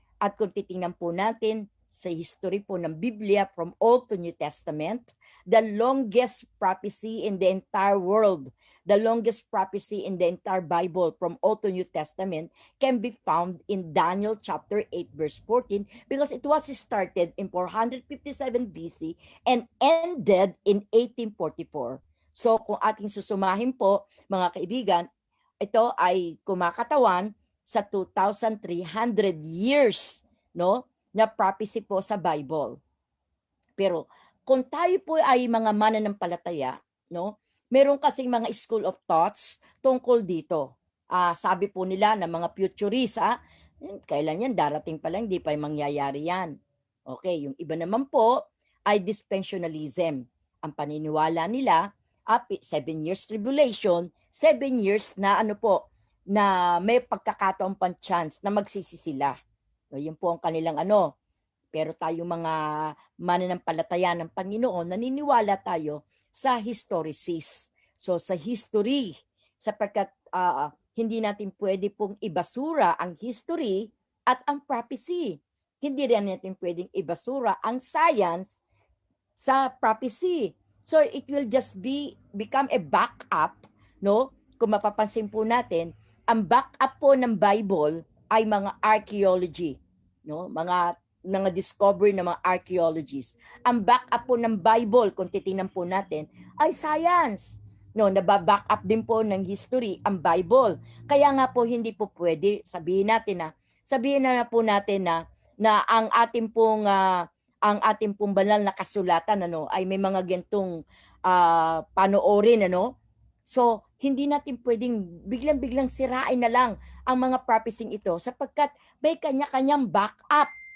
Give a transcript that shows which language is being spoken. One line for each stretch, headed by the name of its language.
Filipino: At kung titingnan po natin sa history po ng Biblia
English: from Old to New Testament, the longest prophecy in the entire world, the longest prophecy in the entire Bible from Old to New Testament can be found in Daniel chapter 8 verse 14 because it was started in 457 BC and ended in 1844.
Filipino: So kung ating susumahin po, mga kaibigan, ito ay kumakatawan sa 2,300 years, no, na prophecy po sa Bible. Pero kung tayo po ay mga mananampalataya, no, meron kasing mga school of thoughts tungkol dito. Sabi po nila ng mga futurists, kailan yan, darating pa lang, hindi pa yung mangyayari yan. Okay, yung iba naman po ay dispensationalism. Ang paniniwala nila, 7 years tribulation, 7 years na na may pagkakataon pang chance na magsisi sila. So, yun po ang kanilang Pero tayo mga mananampalataya ng Panginoon, naniniwala tayo sa historicis. So sa history, sapagkat hindi natin pwede pong ibasura ang history at ang prophecy. Hindi rin natin pwedeng ibasura ang science sa prophecy.
English: So it will just become a backup, no?
Filipino: Kung mapapansin po natin, ang backup po ng Bible ay mga archaeology, no? Mga discovery ng mga archaeologists. Ang backup po ng Bible, kung titingnan po natin, ay science. No, nababack up din po ng history ang Bible. Kaya nga po hindi po pwede sabihin na po natin na ang ating pong banal na kasulatan ay may mga gentong panoorin So hindi natin pwedeng biglang-biglang sirain na lang ang mga prophecy ito sapagkat may kanya-kanyang backup,